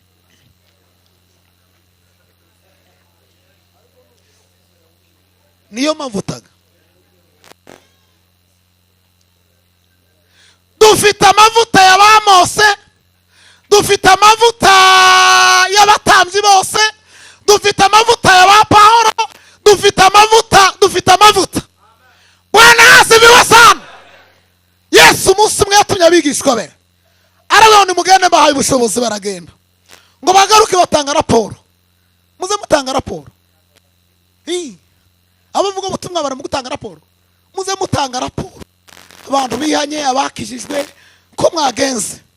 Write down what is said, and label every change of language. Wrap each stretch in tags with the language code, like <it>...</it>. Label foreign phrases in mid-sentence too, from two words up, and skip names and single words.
<rw>Niyo mavutaga. Dufite amavuta ya ba Mose, dufite amavuta y'abatambyi bose, dufite amavuta ya ba Pawulo, dufite amavuta.</rw> <sw>Bwana asifiwe sana.</sw> <rw>Yesu umunsi umwe yatumye abigishwa be. Aravuga ngo mugende bahaye ubushobozi baragenda. Ngo bagaruke batanga raporo. Muze mutanga raporo. Abavuga ubutumwa bari mu gutanga raporo. Muze mutanga raporo. Abantu bihanye abakijijwe ko mwagenze.</rw>